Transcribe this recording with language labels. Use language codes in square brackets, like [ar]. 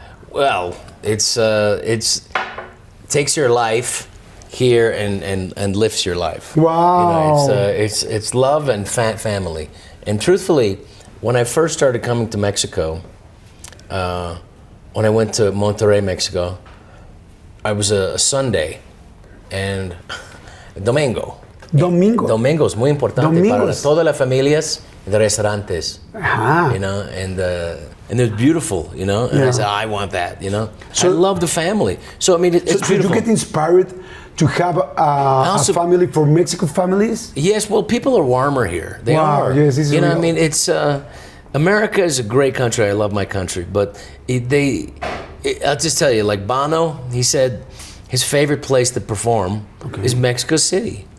[en] Well, it's takes your life here and lifts your life. Wow. You know, it's love and family. And truthfully, when I first started coming to Mexico, when I went to Monterrey, Mexico, I was a Sunday and Domingo. [es] Domingo es muy importante para todas las familias de restaurantes. [en] You know, and it was beautiful, you know. And I said, I want that, you know. So I love the family. So I mean, it's beautiful. So you get inspired to have a family for Mexican families? Yes. Well, people are warmer here. They are. Yes, you know, I mean, it's America is a great country. I love my country, but I'll just tell you, like Bono, he said his favorite place to perform is Mexico City.